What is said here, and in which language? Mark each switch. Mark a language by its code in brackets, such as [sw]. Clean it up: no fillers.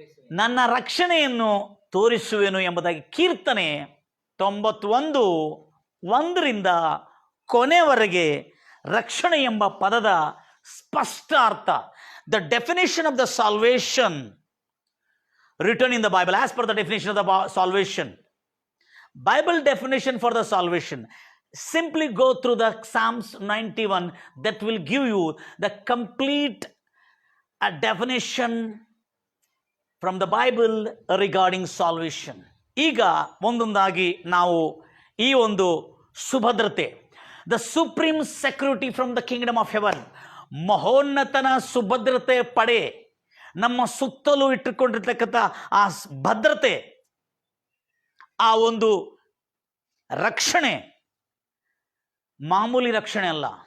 [kn] ನನ್ನ ರಕ್ಷಣೆಯನ್ನು ತೋರಿಸುವೆನು ಎಂಬುದಾಗಿ ಕೀರ್ತನೆ 91:1 ಕೊನೆವರೆಗೆ ರಕ್ಷಣೆ ಎಂಬ ಪದದ ಸ್ಪಷ್ಟ ಅರ್ಥ, [en] the definition of the salvation [kn] return in the Bible as per the definition of the salvation. [en] Bible definition for the salvation. Simply go through the Psalms 91. That will give you the complete definition from the Bible regarding salvation. [kn] ಈಗ ಒಂದೊಂದಾಗಿ ನಾವು ಈ ಒಂದು ಸುಭದ್ರತೆ, [en] the supreme security from the kingdom of heaven, [kn] ಮಹೋನ್ನತನ ಸುಭದ್ರತೆ ಪಡೆ, ನಮ್ಮ ಸುತ್ತಲೂ ಇಟ್ಟುಕೊಂಡಿರ್ತಕ್ಕಂಥ ಆ ಭದ್ರತೆ, ಆ ಒಂದು ರಕ್ಷಣೆ ಮಾಮೂಲಿ ರಕ್ಷಣೆ ಅಲ್ಲ.